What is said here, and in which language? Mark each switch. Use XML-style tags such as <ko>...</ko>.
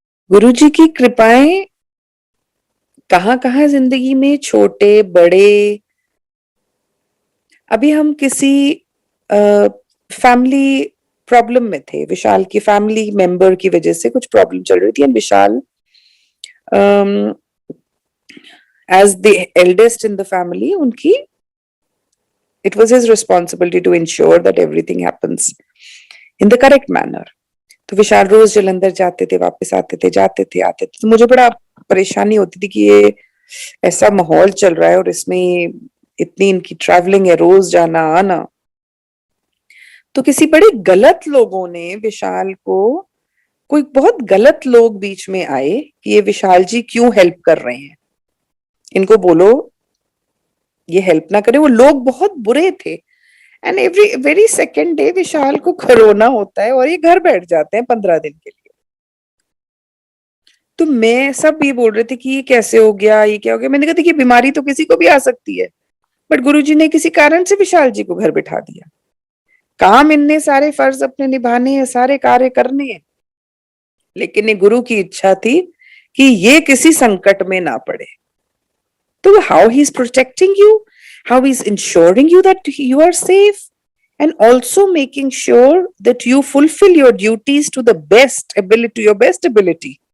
<hi>गुरुजी की कृपाएं कहां कहां जिंदगी में, छोटे बड़े। अभी हम किसी फैमिली प्रॉब्लम में थे, विशाल की फैमिली मेंबर की वजह से कुछ प्रॉब्लम चल रही थी, and Vishal</hi> <en>as the eldest in the family,</en> <hi>उनकी</hi> <en>it was his responsibility to ensure that everything happens in the correct manner.</en> <hi>तो विशाल रोज जलंधर जाते थे, वापस आते थे, जाते थे, आते थे। तो मुझे बड़ा परेशानी होती थी कि ये ऐसा माहौल चल रहा है और इसमें इतनी इनकी ट्रैवलिंग है, रोज जाना आना। तो किसी बड़े गलत लोगों ने विशाल को, कोई बहुत गलत लोग बीच में आए कि ये विशाल जी क्यों हेल्प कर रहे हैं, इनको बोलो ये हेल्प ना करे। वो लोग बहुत बुरे थे।</hi> <en>and every very second day</en> <hi>विशाल को कोरोना होता है और ये घर बैठ जाते हैं 15 दिन के लिए। तो मैं, सब ये बोल रहे थे कि ये कैसे हो गया, ये क्या हो गया। मैंने कहा देखिए बीमारी तो किसी को भी आ सकती है, बट गुरुजी ने किसी कारण से विशाल जी को घर बिठा दिया। काम इनने सारे फर्ज अपने निभाने हैं, सारे कार्य करने हैं, लेकिन ये गुरु की इच्छा थी कि ये किसी संकट में ना पड़े।</hi> <en>तो how he is protecting you, how he's ensuring you that you are safe, and also making sure that you fulfill your duties to the best ability, to your best ability.</en>